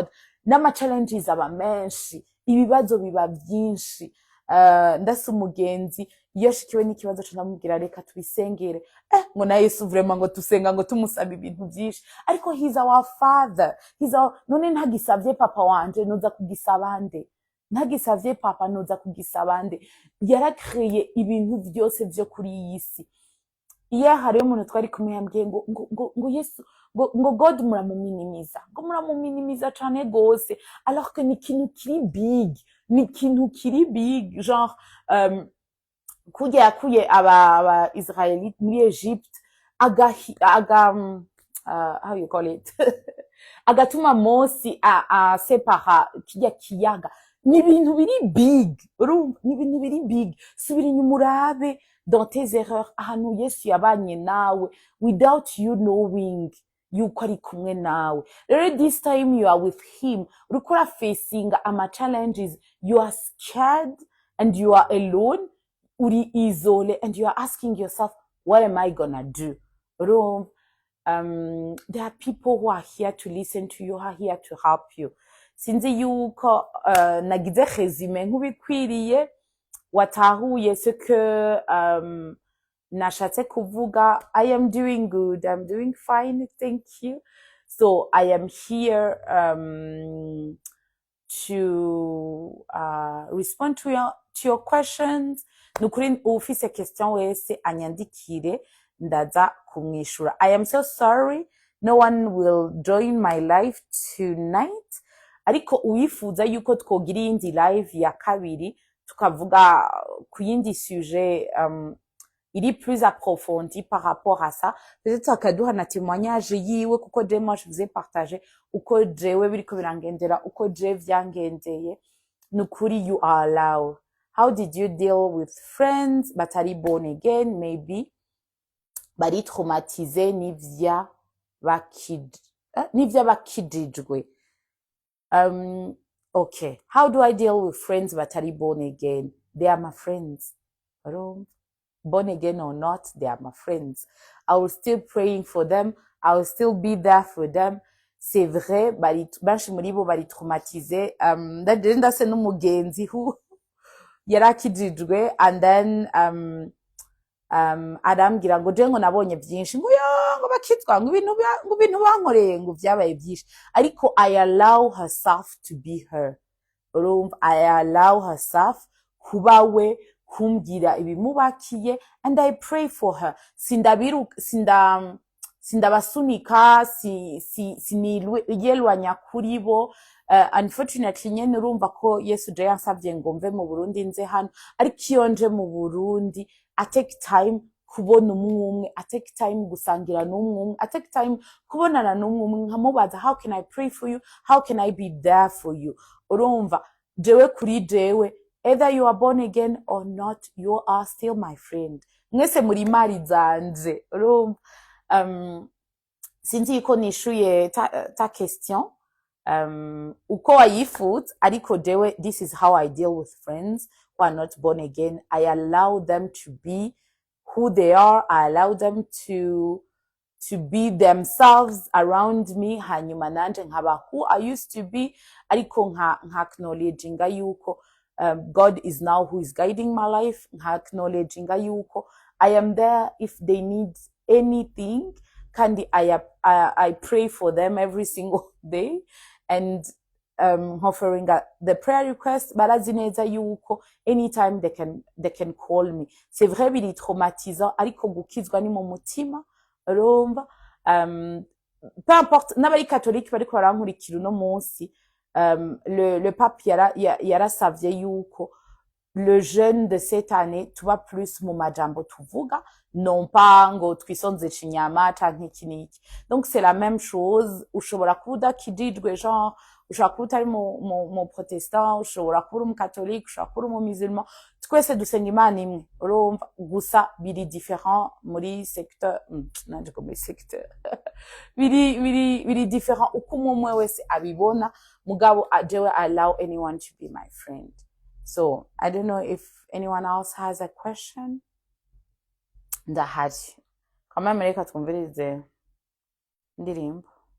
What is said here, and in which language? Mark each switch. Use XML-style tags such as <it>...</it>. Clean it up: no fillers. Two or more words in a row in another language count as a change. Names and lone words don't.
<rn>Nama challenges aba menshi, ibibazo biba byinshi. Ndase umugenzi iyo shikiwe n'ikibazo ndamubwira reka tubisengere, ngo na Yesu vraiment ngo tusenga ngo tumusaba ibintu byinshi, ariko</rn> <en>he's our father,</en> <rn>none ntagisavye papa wanje noza kugisaba nde, ntagisavye papa noza kugisaba nde. Yarakreye ibintu byose byo kuri iyi si. Iyo hariyo umuntu twari kumwe yambwiye ngo Yesu ngo God muramuminimiza cane gose,</rn> <fr>alors que</fr> <rn>ni ikintu kiri big, genre kurya yakuye aba Israelite muri Egypte,</rn> <en>how you call it</en> <rn>agatuma Mose a separa kirya kiyaga, ni ibintu biri big urumva ni ibintu biri big subira inyuma</rn> <en>urabe</en> <fr>dans tes erreurs</fr> <rn>ahantu Yesu yabanye nawe</rn> <en>without you knowing</en> <rn>yuko ari kumwe nawe rero</rn> <en>this time you are with him</en> <rn>uriko urafacinga ama challenges</rn> <en>you are scared and you are alone</en> <rn>uri isole</rn> <en>and you are asking yourself what am I gonna do urumva there are people who are here to listen to you, who are here to help you.</en> <rn>Sinzi yuko nagize resume nk'ubikwiriye watahuye</rn> <fr>ce que</fr> <rn>nashatse kuvuga.</rn> <en>I am doing good, I'm doing fine, thank you. So I am here to respond to your questions.</en> <rn>Nukuri ufise question wese anyandikire ndaza kumwishura.</rn> <en>I am so sorry no one will join my live tonight,</en> <rn>ariko uwifuza yuko twogira iyindi live ya kabiri tukavuga ku yindi sujet iri</rn> <fr>plus approfondie par rapport à ça, peut-être</fr> <rn>akaduha na témoignage yiwe kuko</rn> <fr>je moi je vous ai partagé</fr> <rn>uko jewe biriko birangendera uko je vyangendeye.</rn> <en>Nukuri you are allowed. How did you deal with friends batari born again, maybe</en> <rn>bari traumatisé n'ivya bakijijwe?</rn> <en>Okay, how do I deal with friends batari born again? They are my friends. Born again or not, they are my friends. I will still praying for them. I will still be there for them.</en> <fr>C'est vrai,</fr> <rn>benshi muri bo bari traumatisé. Ndase n'umugenzi who yarakijijwe</rn> <en>and then</en> <rn>arambwira ngo je ngo nabonye byinshi ngo ngo bakitwa ngo ibintu bankoreye ngo vyabaye byinshi, ariko</rn> <en>I allow herself to be her. I allow herself</en> <rn>kuba we, kumbwira ibimubakiye,</rn> <en>and I pray for her.</en> <rn>Sindabasunika, siniyelwanya kuri bo. Unfortunately nyene urumva ko Yesu je yansavye ngo mve mu Burundi nze hano, ariko iyo nje mu Burundi</rn> <en>I take time</en> <rn>kubona umwe,</rn> <en>I take time</en> <rn>gusangira n'umwe,</rn> <en>I take time</en> <rn>kubonana n'umwe nkamubaza</rn> <en>how can I pray for you, how can I be there for you.</en> <rn>Urumva jewe kuri jewe,</rn> <en>either you are born again or not, you are still my friend.</en> <rn>Mwese muri mari zanje. Urumva sinzi ko nishuye</rn> <fr>ta question</fr> <rn>uko wayifut, ariko jewe</rn> <en>this is how I deal with friends who are not born again. I allow them to be who they are. I allow them to be themselves around me,</en> <rn>hanyuma nanje nkaba</rn> <en>who I used to be,</en> <rn>ariko nka</rn> <en>acknowledging yuko God is now who is guiding my life, nka acknowledging yuko I am there if they need anything, kandi I pray for them every single day, and offering the prayer request,</en> <rn>barazi neza yuko</rn> <en>anytime they can call me.</en> <fr>C'est vrai</fr> <rn>biri traumatisant, ariko gukizwa ni mu mutima. Urumva</rn> <fr>peu importe</fr> <rn>n'abari catholique bariko barankurikira uno munsi,</rn> <fr>le pape</fr> <rn>yarasavye yuko</rn> <fr>le jeûne de cette année</fr> <rn>tuba plus mu majambo tuvuga,</rn> <fr>non pas</fr> <rn>ngo twisonze inyama canke iki n'iki.</rn> <fr>Donc c'est la même chose.</fr> <rn>Ushobora kuba udakijijwe, genre ushobora kuba utari mu protestant, ushobora kuba uri mu catholique, ushobora kuba uri mu musulman, twese dusenga Imana imwe. Urumva gusa biri different muri secteur, nanje ko muri secteur biri different uko umwe wese abibona, mugabo jewe</rn> <en>allow anyone to be my friend. So I don't know if anyone else has a question.</en> <rn>Ndahari kama mreka twumvirize ndirimbo.</rn>